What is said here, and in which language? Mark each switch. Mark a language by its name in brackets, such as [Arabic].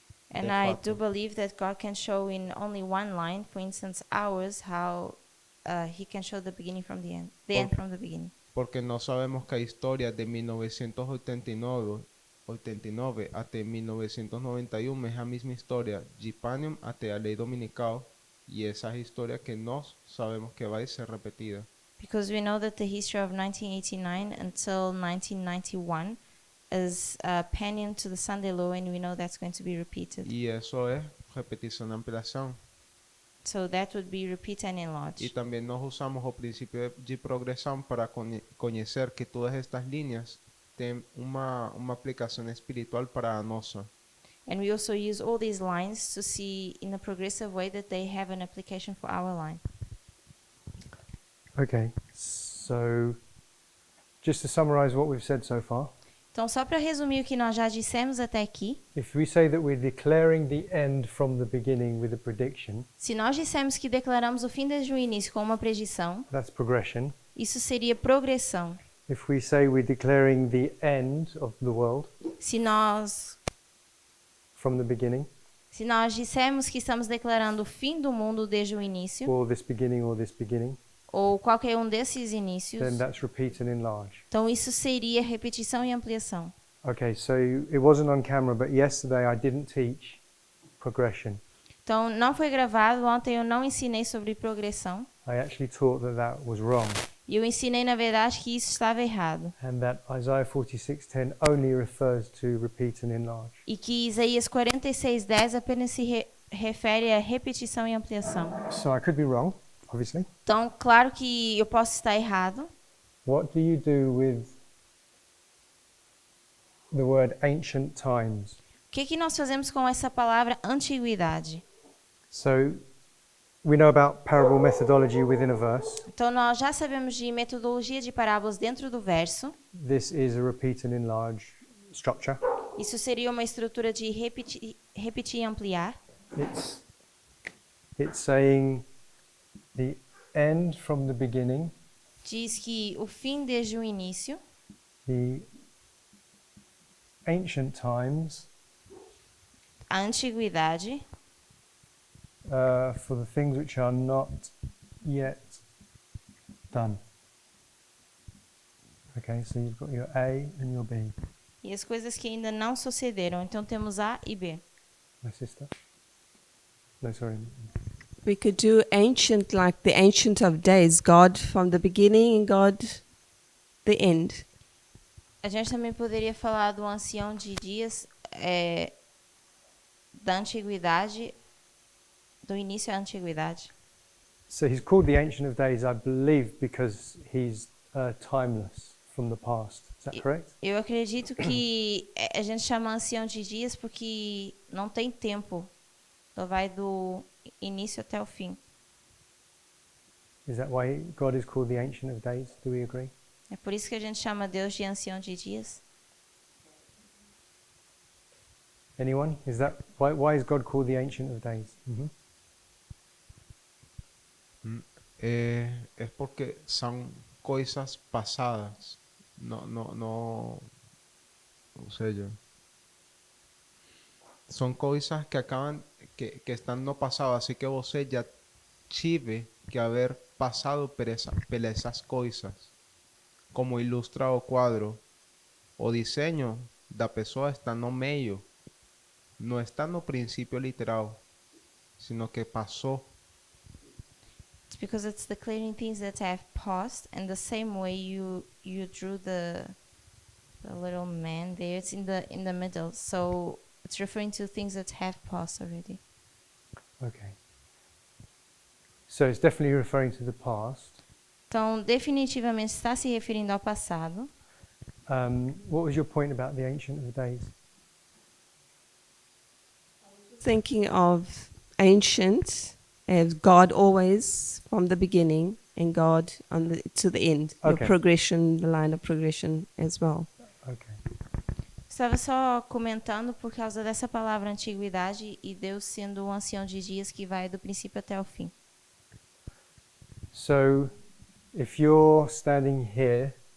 [English] And [Portuguese] De [English] I [Portuguese] fato. [English] do believe that God can show in only one line, for instance, ours, how He can show the beginning from the end, the end from the beginning. [Portuguese] Porque nós sabemos que a história de 1989 até 1991 é a mesma história de Panem até a lei dominical, e essa é a história que nós sabemos que vai ser repetida. [English] Because we know that the history of 1989 until 1991 is penient to the Sunday law, and we know that's going to be repeated. [Portuguese] E isso é repetição e ampliação. [English] So that would be repeat and enlarge. [Portuguese] E também nós usamos o princípio de progressão para conhecer que todas estas linhas têm uma aplicação espiritual para a nossa. [English] And we also use all these lines to see in a progressive way that they have an application for our line. Okay. So, just to summarize what we've said so far, [Portuguese] Então, só para resumir o que nós já dissemos até aqui, [English] if we say that we're declaring the end from the beginning with a prediction, [Portuguese] se nós dissemos que declaramos o fim desde o início com uma predição, [English] that's progression. [Portuguese] isso seria progressão. [English] If we say we're declaring the end of the world [Portuguese] Se nós [English] from the beginning, [Portuguese] dissemos que estamos declarando o fim do mundo desde o início, [English] or this beginning, [Portuguese] ou qualquer um desses inícios, [English] then that's repeat and enlarge. [Portuguese] então isso seria repetição e ampliação. [English] Okay, so it wasn't on camera, but yesterday I didn't teach progression. [Portuguese] Então, não foi gravado, ontem eu não ensinei sobre progressão, [English] I actually taught that that was wrong, [Portuguese] e eu ensinei, na verdade, que isso estava errado. [English] and that Isaiah 46:10 only refers to repeat and enlarge. [Portuguese] E que Isaías 46:10 apenas se refere a repetição e ampliação. [English] So I could be wrong, obviously. [Portuguese] Então, claro que eu posso estar errado. [English] What do you do with the word ancient times? [Portuguese] O que nós fazemos com essa palavra antiguidade? [English] So we know about parable methodology within a verse. [Portuguese] Então nós já sabemos de metodologia de parábolas dentro do verso. [English] This is a repeat and enlarge structure. [Portuguese] Isso seria uma estrutura de repetir e ampliar. [English] It's saying the end from the beginning, [Portuguese] Diz que o fim desde o início, [English] the ancient times, [Portuguese] a antiguidade, [English] for the things which are not yet done. Okay, so you've got your A and your B. [Portuguese] e as coisas que ainda não sucederam. Então temos A e B. [English] My sister? No, sorry. We could do ancient like the Ancient of Days, God from the beginning and God the end. [Portuguese] A gente também poderia falar do ancião de dias, da antiguidade, do início à antiguidade. [English] So he's called the Ancient of Days, I believe, because he's timeless from the past. Is that correct? [Portuguese] Eu acredito que a gente chama ancião de dias porque não tem tempo. Só vai do início até o fim. [English] Is that why God is called the Ancient of Days? Do we agree? [Portuguese] É por isso que a gente chama Deus de ancião de dias. [English] Anyone? Is that why is God called the Ancient of Days? Mm-hmm. [Spanish] Es porque son cosas pasadas. No, sé yo. Son coisas que acaban, que están no pasado, así que [Portuguese] você já tive [Spanish] que haber [Portuguese] passado por essas coisas. Como ilustra o quadro, o diseño da pessoa está no meio, não está no princípio literal, sino que passou. [English] It's because it's declaring things that have passed, and the same way you drew the little man there, it's in the middle. So it's referring to things that have passed already. Okay. So it's definitely referring to the past. [Portuguese] Então, definitivamente está se referindo ao passado. [English] What was your point about the Ancient of Days? Thinking of ancient as God always from the beginning and God to the end. Okay. Your progression, the line of progression as well. Okay. [Portuguese] Estava só comentando por causa dessa palavra antiguidade e Deus sendo o ancião de dias que vai do princípio até o fim. [English] So, if you're standing here,